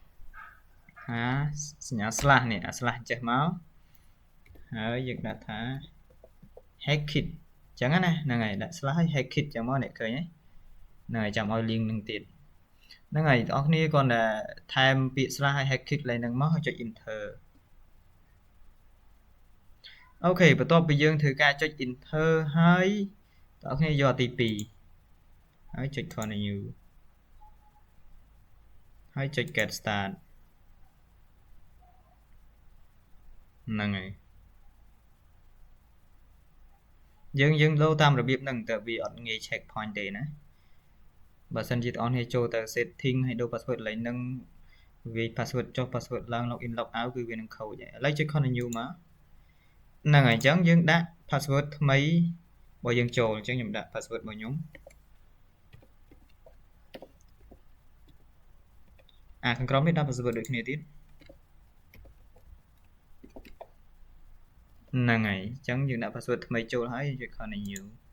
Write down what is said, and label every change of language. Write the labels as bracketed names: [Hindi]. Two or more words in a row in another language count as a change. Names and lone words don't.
[Khmer] សញ្ញា slash នេះអា slash ចេះមកហើយយើងដាក់ថា hackit អញ្ចឹងណាហ្នឹងហើយដាក់ slash ហើយ hackit អញ្ចឹងមកនេះឃើញទេហ្នឹងហើយចាំឲ្យ link នឹងទៀតហ្នឹងហើយបងប្អូនគ្រាន់តែថែមពាក្យ slash ហើយ hackit ឡើងហ្នឹងមកហើយចុច enter អូខេបន្ទាប់ពីយើងធ្វើការចុច enter ហើយបងប្អូនយកទី2ហើយចុច continue ហើយចុច [English] get start [Khmer] ហ្នឹងហើយយើងដូរតាមរបៀបហ្នឹងតែវាអត់ងាយ [English] check point [Khmer] ទេណាបើសិនជាបងប្អូនចូលទៅ setting ហើយដូរ password ឡើងហ្នឹង vì password cho password ឡើង [English] login log out [Khmer] គឺវានឹងខូចហើយឥឡូវចុច continue មកហ្នឹងហើយអញ្ចឹងយើងដាក់ password ថ្មីរបស់យើងចូលអញ្ចឹងខ្ញុំដាក់ password របស់ខ្ញុំ ខាងក្រោមនេះដាក់ password ដូចគ្នាទៀតហ្នឹងហើយអញ្ចឹងយើងដាក់ password ថ្មីចូលហើយចុច continue